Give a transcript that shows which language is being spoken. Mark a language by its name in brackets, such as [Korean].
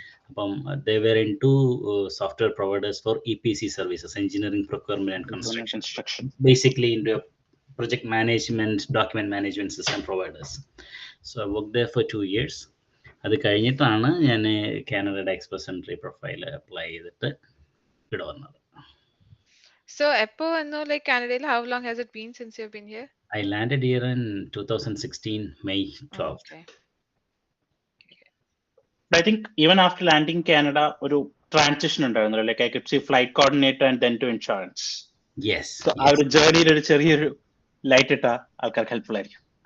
[English] അപ്പം they were into software providers for EPC services, engineering, procurement and construction, basically into project management, document management system providers. So I worked there for 2 years. [Malayalam] അത് കഴിഞ്ഞിട്ടാണ് ഞാൻ കാനഡയുടെ express entry profile apply ചെയ്തിട്ട് ഇവിടെ വന്നത്. [English] So Eppo and like Canada, how long has it been since you've been here? I landed here in 2016 May 12th. Okay. I think even after landing Canada, [Malayalam] ഒരു transition ഉണ്ടായിരുന്നു. [English] Like I could see flight coordinator and then to insurance. Yes. [Malayalam] So ആ ഒരു ജേർണിയിൽ ഒരു ചെറിയൊരു light ഇട്ട ആൾക്കാർക്ക് helpful ആയിരിക്കും.